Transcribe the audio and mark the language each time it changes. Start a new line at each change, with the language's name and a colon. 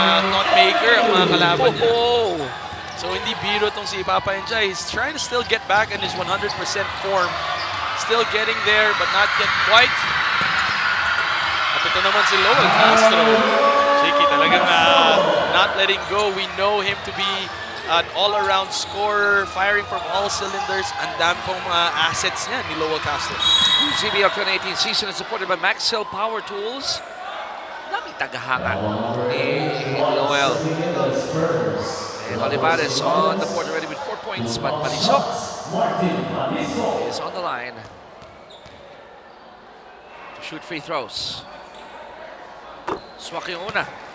Filipino: Thought maker ang mga kalaban niya. So hindi biro tong si Papa Enjay.
English: He's trying to still get back in his 100% form. Still getting there but not yet quite.
Filipino: At ito naman si Lowell Castro. Cheeky talagang
English: not letting go. We know him to be an all-around scorer, firing from all cylinders.
Filipino: Ang dami pong mga assets niya ni Lowell Castro.
English: CBL 2018 season is supported by Maxell Power Tools.
Filipino: Daming tagahanga ni Lowell.
English: And Olivares on the board already with 4 points, but Palisok is on the line to shoot free throws.
Filipino: Swak yung una.